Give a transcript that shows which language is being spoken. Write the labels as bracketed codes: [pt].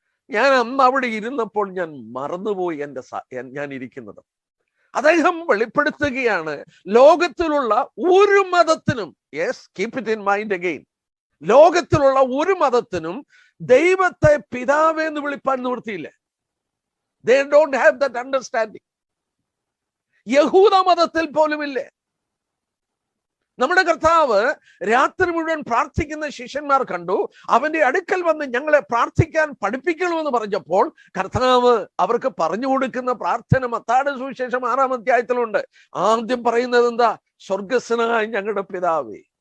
[ml] ഞാൻ അന്ന് അവിടെ ഇരുന്നപ്പോൾ ഞാൻ മറന്നുപോയി ഞാൻ ഇരിക്കുന്നത്. അദ്ദേഹം വെളിപ്പെടുത്തുകയാണ്, ലോകത്തിലുള്ള ഒരു മതത്തിനും, [en] yes keep it in mind again, [ml] ലോകത്തിലുള്ള ഒരു മതത്തിനും ദൈവത്തെ പിതാവേ എന്ന് വിളിപ്പാൻ നിവൃത്തിയില്ല. [en] They don't have that understanding. [ml] യഹൂദ മതത്തിൽ പോലുമില്ല. നമ്മുടെ കർത്താവ് രാത്രി മുഴുവൻ പ്രാർത്ഥിക്കുന്ന ശിഷ്യന്മാർ കണ്ടു. അവന്റെ അടുക്കൽ വന്ന് ഞങ്ങളെ പ്രാർത്ഥിക്കാൻ പഠിപ്പിക്കണമെന്ന് പറഞ്ഞപ്പോൾ കർത്താവ് അവർക്ക് പറഞ്ഞു കൊടുക്കുന്ന പ്രാർത്ഥന മത്തായിയുടെ സുവിശേഷം 6-ാം അധ്യായത്തിലുണ്ട്. ആദ്യം പറയുന്നത് എന്താ? സ്വർഗസ്വനായ ഞങ്ങളുടെ പിതാവേ.